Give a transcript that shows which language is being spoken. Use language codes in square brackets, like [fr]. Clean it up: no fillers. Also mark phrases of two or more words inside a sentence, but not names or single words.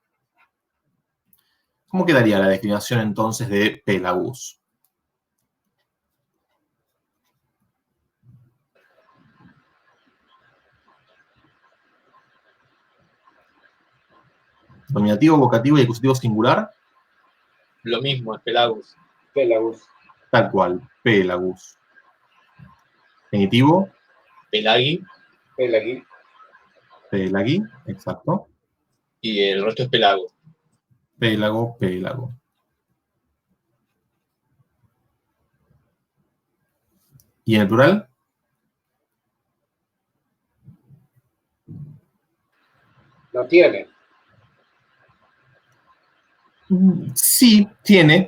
[es] ¿Cómo quedaría la declinación entonces de pelagus? Nominativo, vocativo y acusativo singular. Lo mismo, es pelagus. Pelagus. Tal cual, pelagus. Genitivo, Pelagui. Pelagui. pelagui, exacto. Y el resto es pelago. Pélago, pélago. ¿Y en el plural? No tiene. Sí, tiene.